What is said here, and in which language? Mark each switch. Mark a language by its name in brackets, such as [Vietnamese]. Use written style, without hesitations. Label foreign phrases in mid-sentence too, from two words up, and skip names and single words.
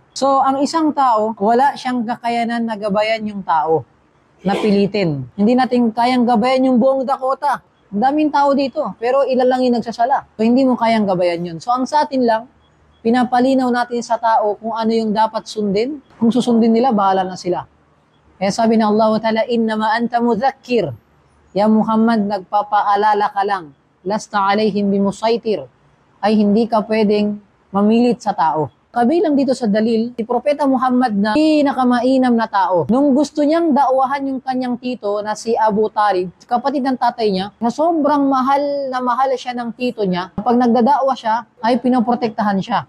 [Filipino] So, ang isang tao, wala siyang kakayanan na gabayan yung tao, napilitin. Hindi natin kayang gabayan yung buong Dakota. Ang daming tao dito, pero ilan lang yung nagsasala. So, hindi mo kayang gabayan yun. So, ang sa atin lang, pinapalinaw natin sa tao kung ano yung dapat sundin. Kung susundin nila, bahala na sila. Kaya sabi ng Allah Ta'ala, [Arabic] إنما أنت مذكر. [Filipino] Ya Muhammad, nagpapaalala ka lang. [Arabic] لست عليهم بمسيطر. [Filipino] Ay hindi ka pwedeng mamilit sa tao. Kabilang dito sa dalil, si Propeta Muhammad na pinakamainam na tao. Nung gusto niyang dakwahan yung kanyang tito na si Abu Talib, kapatid ng tatay niya, na sobrang mahal siya ng tito niya, kapag nagdadakwa siya, ay pinoprotektahan siya.